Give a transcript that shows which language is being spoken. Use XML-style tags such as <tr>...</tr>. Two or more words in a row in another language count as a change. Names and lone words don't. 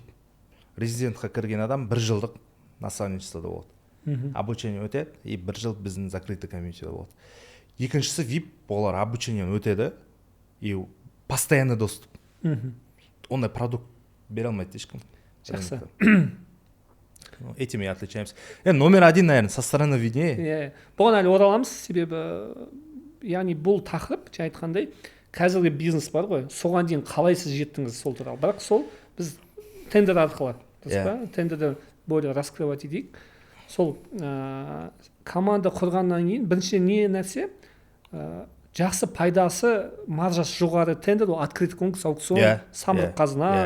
<kk>Резидентқа кірген адам 1 жылдық наставничествода болады. Обучение өтеді, и 1 жыл біздің</kk> <ru>закрытый комьюнитиде</ru> <kk>болады. Екіншісі VIP, олар обучениеден өтеді,</kk> <ru>и постоянный доступ.</ru> <kk>Ондай продукт бере алмайды ешкім. Жақсы.</kk> <ru>Этим и отличаемся. Номер 1, наверное, со стороны виднее.</ru> <kk>Бұған әлі ораламыз, себебі, яғни бұл тақырып, жаңа айтқандай, қазіргі бизнес бар ғой, соған дейін қалай сіз жеттіңіз сол туралы. Бірақ сол біз тендер арқылы, тендерді</kk> <ru>более раскрывать</ru> <kk>етейік. Сол команда құрғаннан кейін бірінші не нәрсе, жақсы пайдасы, маржасы жоғары тендер, ол</kk> <ru>открытый конкурс,</ru> <kk>аукцион, самұрық қазына.</kk>